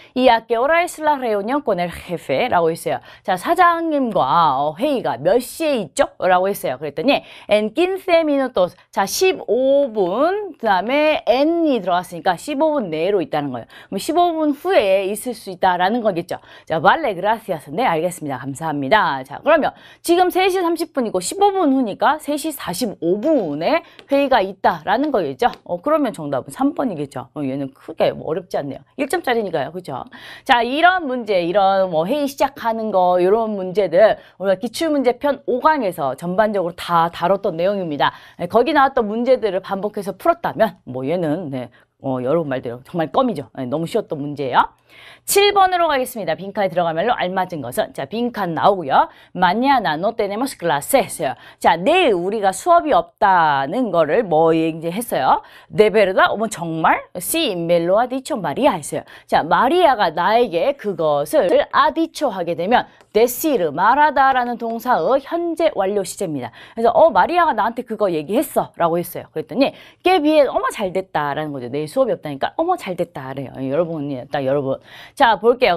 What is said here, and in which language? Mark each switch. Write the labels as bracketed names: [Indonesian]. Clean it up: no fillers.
[Spanish] Y a qué hora es la reunión con el jefe? [Korean] 라고 했어요. 자, 사장님과 회의가 몇 시에 있죠? 라고 했어요. 그랬더니 [Spanish] en 15 minutos. [Korean] 자, 15분. 그 다음에 en이 들어갔으니까 15분 내로 있다는 거예요. 그럼 15분 후에 있을 수 있다라는 거겠죠. 자, [Spanish] vale, gracias. [Korean] 네, 알겠습니다. 감사합니다. 자, 그러면 지금 3시 30분이고 15분 후니까 3시 45분에 회의가 있다라는 거겠죠. 그러면 정답은 3번이겠죠. 얘는 크게 뭐 어렵지 않네요. 1점짜리니까요. 그죠? 자, 이런 문제, 이런 뭐 회의 시작하는 거, 이런 문제들 우리가 기출문제편 5강에서 전반적으로 다 다뤘던 내용입니다. 거기 나왔던 문제들을 반복해서 풀었다면 뭐 얘는 네, 여러분 말대로 정말 껌이죠. 네, 너무 쉬웠던 문제예요. 7번으로 가겠습니다. 빈칸에 들어가면로 알맞은 것은 자, 빈칸 나오고요. [Spanish] Mañana no tenemos clases. [Korean] 자, 내일 우리가 수업이 없다는 거를 뭐 이제 했어요. [Spanish] De verdad? [Korean] 어머 정말? [Spanish] Sí, me lo ha dicho María [Korean] 했어요. 자, 마리아가 나에게 그것을 [Spanish] ha dicho [Korean] 하게 되면 decir, 말하다라는 동사의 현재 완료 시제입니다. 그래서 마리아가 나한테 그거 얘기했어 라고 했어요. 그랬더니 [Spanish] que bien, [Korean] 어머 잘 됐다라는 거죠. 내일 수업이 없다니까 어머 잘 됐다 그래요. 여러분이 딱 여러분. 자, 볼게요.